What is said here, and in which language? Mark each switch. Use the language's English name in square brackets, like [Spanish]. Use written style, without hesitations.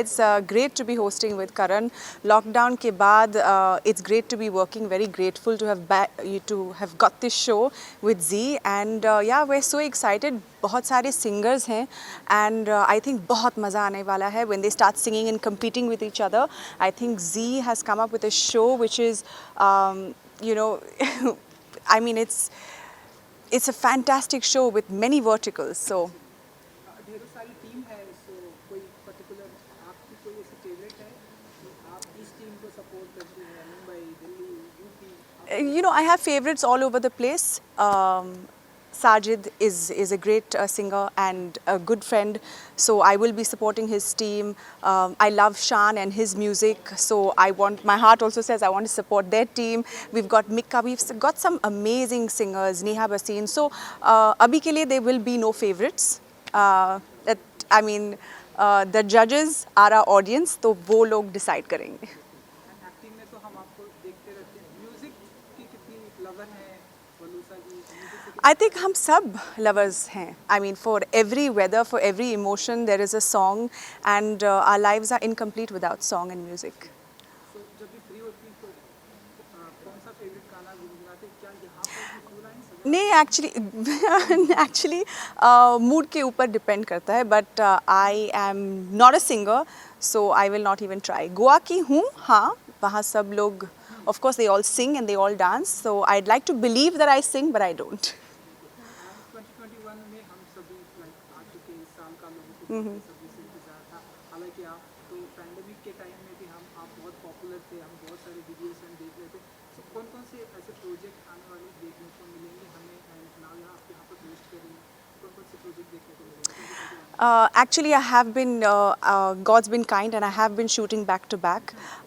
[English] It's great to be hosting with Karan. Lockdown [Hindi] के बाद [English] It's great to be working. Very grateful to have got this show with Zee and yeah we are so excited. [Hindi] बहुत सारे singers हैं [English] and I think [Hindi] बहुत मज़ा आने वाला है [English] When they start singing and competing with each other. I think Z has come up with a show which is you know I mean it's a fantastic show with many verticals. So [Hindi] ढेरों सारी team है, सो कोई particular आपकी कोई ऐसी favourite है कि आप इस टीम को सपोर्ट करते हैं? Mumbai, Delhi, UP? [English] you know, I have favorites all over the place. Sajid is a great singer and a good friend, so I will be supporting his team. I love Shan and his music, so my heart also says I want to support their team. We've got Mikka, we've got some amazing singers, Neha Bhasin. So [Hindi] abhi ke liye [English] there will be no favorites. The judges are our audience, [Hindi] तो वो लोग [English] decide [Hindi] करेंगे. Acting में तो हम आपको देखते रहते हैं. म्यूजिक की कितनी लवर है बलूसा जी? म्यूजिक से [English] I think [Hindi] हम सब lovers हैं. [English] I mean, for every weather, for every emotion, there is a song, and our lives are incomplete without song and music. [Hindi] सो जब भी फ्री होती है तो कौन सा फेवरेट गाना गुनगुनाते? क्या यहाँ पर भी फुल लाइन? नहीं, एक्चुअली मूड के ऊपर डिपेंड करता है, [English] But I am not a singer, so I will not even try. [Hindi] Goa की हूँ, हाँ, वहाँ सब लोग [English] of course they all sing and they all dance, so I'd like to believe that I sing but I don't. [Hindi] 2021 में हम सभी आ चुके इस साल का लोगों को सभी से इंतजार था. हालांकि आप तो पैंडेमिक के टाइम में भी आप बहुत पॉपुलर थे, हम बहुत सारे वीडियोस हम देख रहे थे. सो कौन कौन से ऐसे प्रोजेक्ट आने वाले देखने को मिलेंगे हमें? एंड नाउ यहाँ पे पोस्ट करेंगे, कौन कौन से प्रोजेक्ट देखने को मिलेंगे? [English] Actually, I have been, God's been kind and I have been shooting back to back.